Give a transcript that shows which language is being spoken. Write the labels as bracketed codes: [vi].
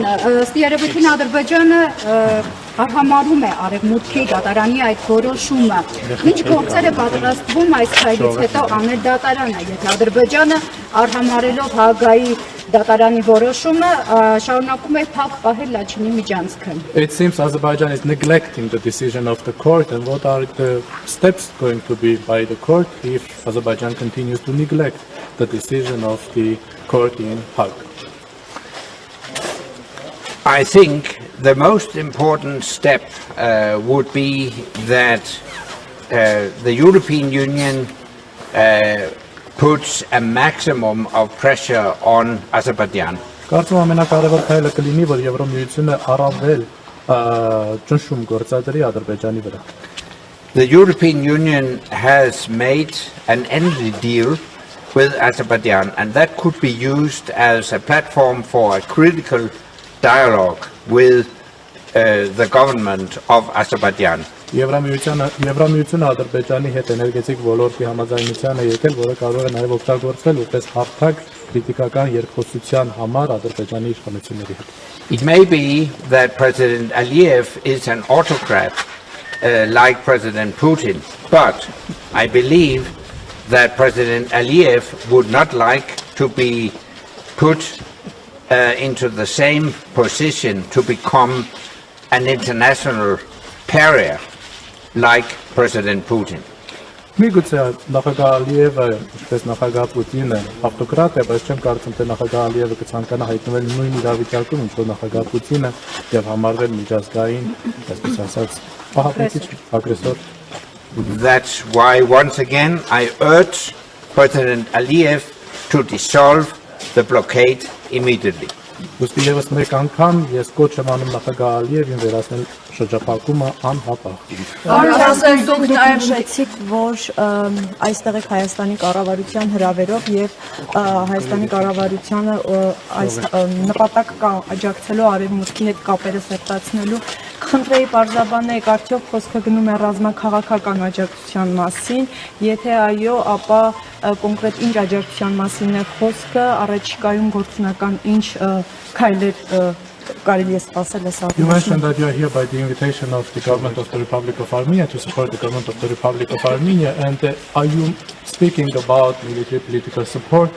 [hy] Ըստ երևույթին Ադրբեջանը արհամարհում է արևմուտքի դատարանի այդ որոշումը։ Ինչ գործեր է պատրաստվում այս քայլից հետո անել դատարանը, եթե Ադրբեջանը արհամարելով Հաագայի դատարանի որոշումը շարունակում է փակ պահել Լաչինի միջանցքը։ [en] It seems Azerbaijan is neglecting the decision of the court, and what are the steps going to be by the court if Azerbaijan continues to neglect the decision of the court in Hague? I think the most important step would be that the European Union puts a maximum of pressure on Azerbaijan. [hy] Կարծում եմ ամենակարևոր քայլը կլինի, որ Եվրամիությունը առավել ճնշում գործադրի Ադրբեջանի վրա։ [en] The European Union has made an energy deal with Azerbaijan, and that could be used as a platform for a critical dialogue with the government of Azerbaijan. [hy] Եվրամիությունը Ադրբեջանի հետ էներգետիկ ոլորտի համաձայնության է եկել, որը կարող է նաև օգտագործվել որպես հարթակ քրիտիկական երկխոսության համար Ադրբեջանի իշխանությունների հետ։ [en] It may be that President Aliyev is an autocrat like President Putin, but I believe that President Aliyev would not like to be put into the same position to become an international pariah like President Putin. [hy] Միգուցե նախագահ Ալիևը, ինչպես նախագահ Պուտինը, ավտոկրատ է, բայց չեմ կարծում, թե նախագահ Ալիևը կցանկանա հայտնվել նույն իրավիճակում, ինչ որ նախագահ Պուտինը եւ համարվել միջազգային, այսպես ասած, ահաբեկիչ ագրեսոր։ [en] That's why once again I urge President Aliyev to dissolve the blockade immediately. [hy] Ուստի եւս մեկ անգամ ես կոչ եմ անում նախագահ Ալիևին վերացնել շրջափակումը անհապաղ։ Անդերս դուք նաև շեցիք, որ այստեղ եք Հայաստանի կառավարության հրավերով եւ Հայաստանի կառավարությանը այս նպատակ կա աջակցելու արևմուտքի հետ կապերը սերտացնելու։ Խնդրեի պարզաբանեք, արդյոք խոսքը գնում է ռազմաքաղաքական աջակցության մասին, եթե այո, ապա կոնկրետ ինչ աջակցության մասին է խոսքը, առաջիկայում գործնական ինչ քայլեր կարելի է սպասել այս [en] You mentioned that you are here by the invitation of the government of the Republic of Armenia to support the government of the Republic of Armenia, and are you speaking about military political support?